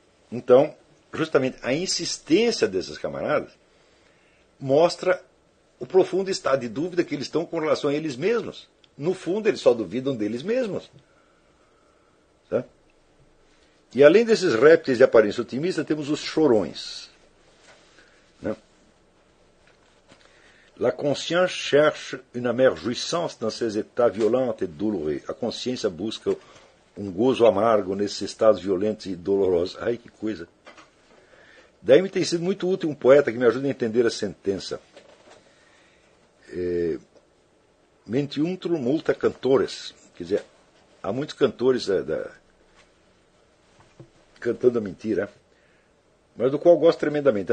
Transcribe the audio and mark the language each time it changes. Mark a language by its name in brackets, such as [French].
[Portuguese] Então, justamente a insistência desses camaradas mostra o profundo estado de dúvida que eles estão com relação a eles mesmos. No fundo, eles só duvidam deles mesmos. Tá? E além desses répteis de aparência otimista, temos os chorões. Né? [French] La conscience cherche une amère jouissance dans ces états violents et douloureux. [Portuguese] A consciência busca um gozo amargo nesses estados violentos e dolorosos. Ai, que coisa! Daí me tem sido muito útil um poeta que me ajuda a entender a sentença. [Latin] Mentium tumulta cantores. [Portuguese] Quer dizer, há muitos cantores cantando a mentira, mas do qual gosto tremendamente.